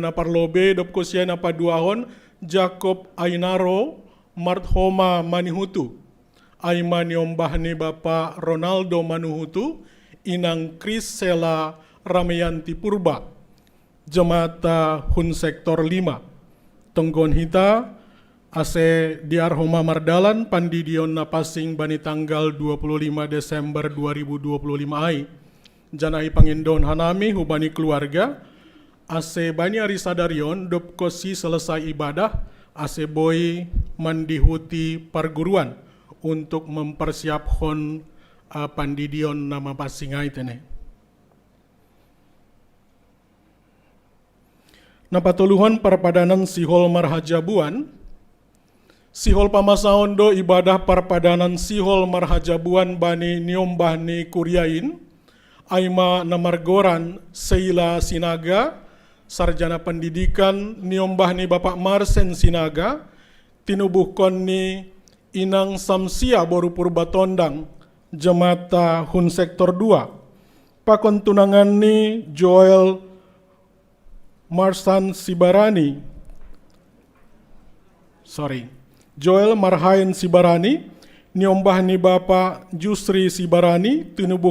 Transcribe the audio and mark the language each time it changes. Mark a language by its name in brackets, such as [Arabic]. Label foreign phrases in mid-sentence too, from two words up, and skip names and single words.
[Batak Simalungun] na parlobe dopkosia na paduahon Jacob Ainaro Marthoma Manihutu, aima niombah ni Bapak Ronaldo Manuhutu, inang Krisela Ramayanti Purba, Jemata Hun Sektor 5, tonggon hita, ase diarhoma mardalan pandidion napasing bani tanggal 25 Desember 2025 ai. Janai pangindon hanami hubani keluarga, ase bani ari sadarion dopkosi [Indonesian] selesai ibadah, [Batak Simalungun] ase boy mandihuti perguruan [Indonesian] untuk mempersiapkan [Batak Simalungun] pandidion nama pasingai tene. Napatuluhan perpadanan Sihol Marhajabuan, Sihol pamasaon do ibadah perpadanan Sihol Marhajabuan bani niombah ni Kuryain, aima namargoran Seila Sinaga, [Indonesian] sarjana pendidikan [Batak Simalungun] niombah ni Bapak Marsen Sinaga, tinubuhkon ni Inang Samsia Boru Purbatondang, Jemata Hun Sektor 2, pakon tunangan ni Joel Joel Marhain Sibarani, niombah ni Bapak Jusri Sibarani, tinubuhkon